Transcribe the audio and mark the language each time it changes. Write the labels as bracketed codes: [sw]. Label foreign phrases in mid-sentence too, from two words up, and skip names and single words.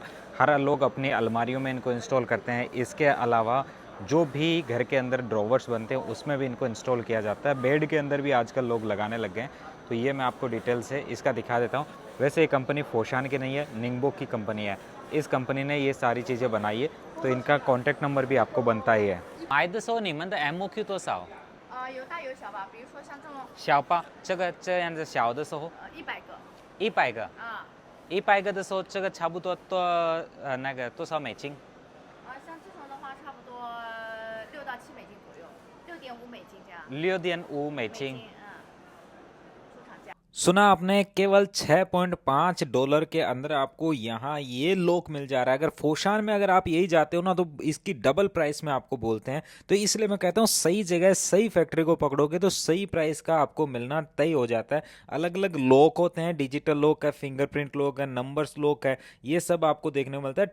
[hi] हर लोग अपनी अलमारियों में इनको इंस्टॉल करते हैं। इसके अलावा जो भी घर के अंदर ड्रॉवर्स बनते हैं उसमें भी इनको इंस्टॉल किया जाता है। बेड के अंदर भी आजकल लोग लगाने लग गए हैं। तो ये मैं आपको डिटेल से इसका दिखा देता हूँ। वैसे ये कंपनी फोशान की नहीं है, निंगबो की कंपनी है। इस कंपनी ने ये सारी चीज़ें बनाई है, तो इनका [en] contact number [hi] भी आपको बनता ही है। [zh] 买的时候你们的 MOQ 多少？有大有小吧，比如说像这种小吧，这样子小的时候 100个 100个啊，100个的时候这个差不多多少美金？像这种的话差不多6到7美金左右，6.5美金这样。 6.5美金。出厂价。 [hi] सुना आपने, केवल $6.5 के अंदर आपको यहाँ ये लॉक मिल जा रहा है। अगर फोशान में अगर आप यही जाते हो ना तो इसकी [en] double price [hi] में आपको बोलते हैं। तो इसलिए मैं कहता हूँ सही जगह सही फैक्ट्री को पकड़ोगे तो सही प्राइस का आपको मिलना तय हो जाता है। अलग अलग लॉक होते हैं, [en] digital lock [hi] है, [en] fingerprint lock [hi] है, [en] numbers lock [hi] है, ये सब आपको देखने को मिलता है।